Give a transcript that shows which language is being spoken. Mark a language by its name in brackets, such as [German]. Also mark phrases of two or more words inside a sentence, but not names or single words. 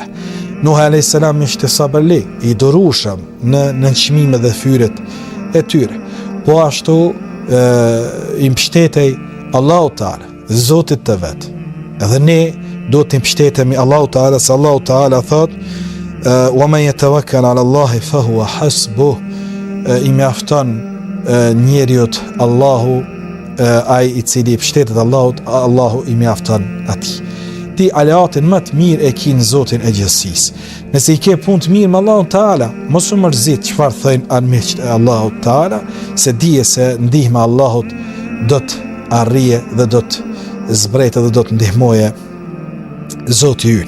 [Albanian] Nuh a.s. ishte sabërli, i dorushëm në nënçmime dhe fyret e tyre. Po ashtu i mbështetej Allahu Teala, Zotit të vet. Edhe ne do të mbështetemi Allahu Teala, se Allahu Teala thot: [Arabic] "ومن يتوكل على الله فهو حسبه." [Albanian] I mjafton njeriut Allahu, ai i cili mbështetet Allahut, Allahu i mjafton atij. Ti aleatin më të mirë e ki në Zotin e gjithësisë. Nëse i ke punë të mirë me Allahun Teala, mos u mërzit çfarë thojnë armiqtë e Allahut Teala, se dije se ndihma e Allahut do të arrije dhe do të zbretë dhe do të ndihmoje Zoti ynë.